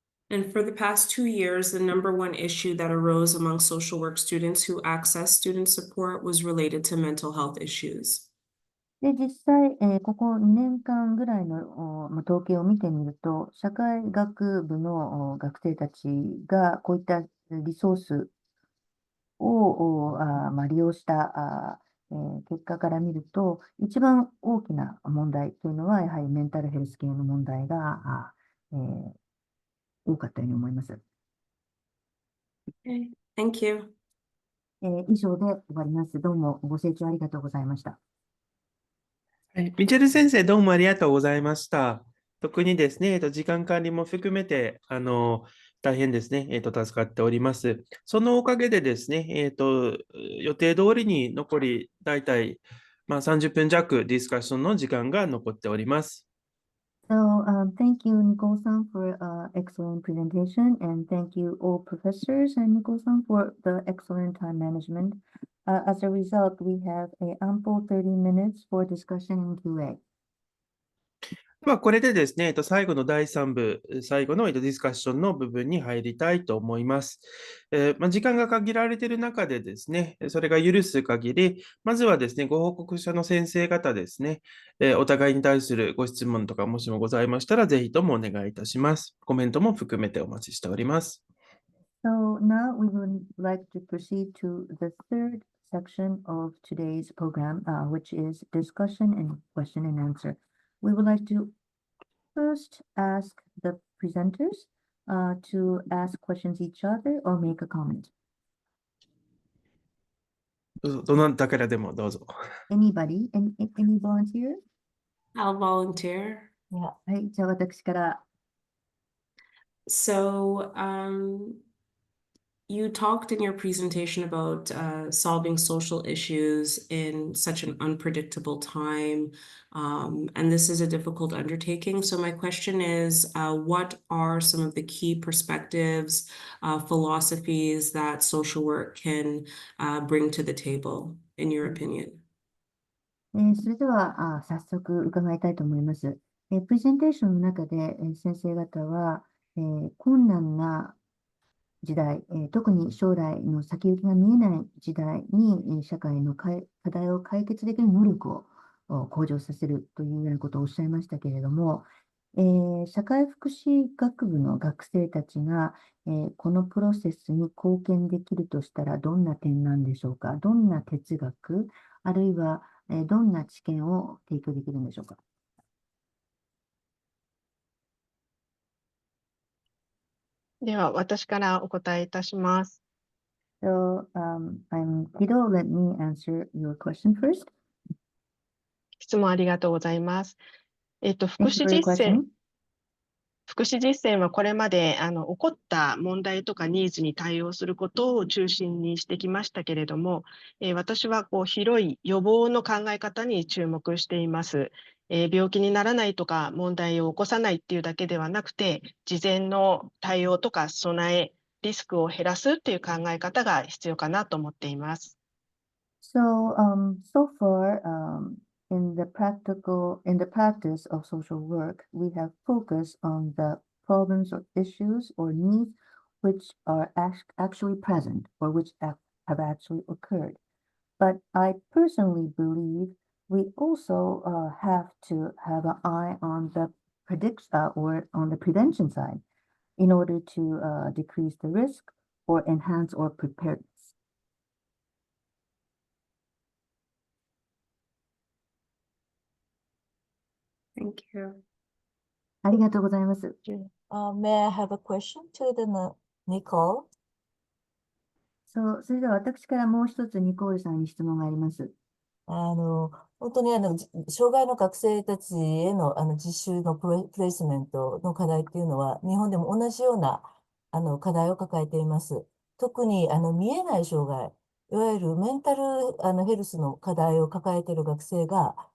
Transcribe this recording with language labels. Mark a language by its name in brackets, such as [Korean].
[English] And for the past 2 years, the number one issue that arose among social work students who access student support was related to mental health issues. [Japanese] で、実際、ここ2年間ぐらいの統計を見てみると、社会学部の学生たちがこういったリソースを利用した結果から見ると、一番大きな問題というのは、やはりメンタルヘルス系の問題が多かったように思います。 [English] Okay, thank you. [Japanese] 以上で終わります。どうもご清聴ありがとうございました。はい、ミチェル先生、どうもありがとうございました。特にですね、時間管理も含めて、大変ですね、助かっております。そのおかげでですね、予定通りに残り、だいたい30分弱ディスカッションの時間が残っております。 [English] So, thank you, Nicole-san, for excellent presentation, and thank you all professors and Nicole-san for the excellent time management. As a result, we have a ample 30 minutes for discussion and QA. [Japanese] では、これでですね、最後の第3部、最後のディスカッションの部分に入りたいと思います。時間が限られている中でですね、それが許す限り、まずはですね、ご報告者の先生方ですね、お互いに対するご質問とかもしもございましたら、ぜひともお願いいたします。コメントも含めてお待ちしております。 [English] So now we would like to proceed to the third section of today's program, which is discussion and question and answer. We would like to first ask the presenters to ask questions each other or make a comment. [Japanese] どなたからでもどうぞ。 [English] Anybody? Any volunteer? I'll volunteer. Yeah. [Japanese] はい、じゃあ私から。 [English] So, you talked in your presentation about solving social issues in such an unpredictable time, and this is a difficult undertaking. So my question is, what are some of the key perspectives, philosophies that social work can bring to the table, in your opinion? [Japanese] それでは早速伺いたいと思います。プレゼンテーションの中で先生方は、困難な時代、特に将来の先行きが見えない時代に、社会の課題を解決できる能力を向上させるというようなことをおっしゃいましたけれども、社会福祉学部の学生たちが、このプロセスに貢献できるとしたらどんな点なんでしょうか。どんな哲学、あるいは、どんな知見を提供できるんでしょうか。では、私からお答えいたします。 [English] So, I'm Kido. Let me answer your question first. [Japanese] 質問ありがとうございます。福 [English] Thank you [Japanese] 祉 [English] for your [Japanese] 実践 [English] question. [Japanese] 福祉実践はこれまで起こった問題とかニーズに対応することを中心にしてきましたけれども、私は広い予防の考え方に注目しています。病気にならないとか問題を起こさないっていうだけではなくて、事前の対応とか備え、リスクを減らすっていう考え方が必要かなと思っています。 [English] So, so far, in the practice of social work, we have focused on the problems or issues or needs which are actually present or which have actually occurred. But I personally believe we also have to have an eye on the or on the prevention side in order to decrease the risk or enhance our preparedness. Thank you. [Japanese] ありがとうございます。 [English] May I have a question to the Nicole? [Japanese] そう、それでは私からもう一つニコールさんに質問があります。本当に障害の学生たちへの実習のプレイスメントの課題っていうのは、日本でも同じような課題を抱えています。特に見えない障害、いわゆるメンタルヘルスの課題を抱えている学生が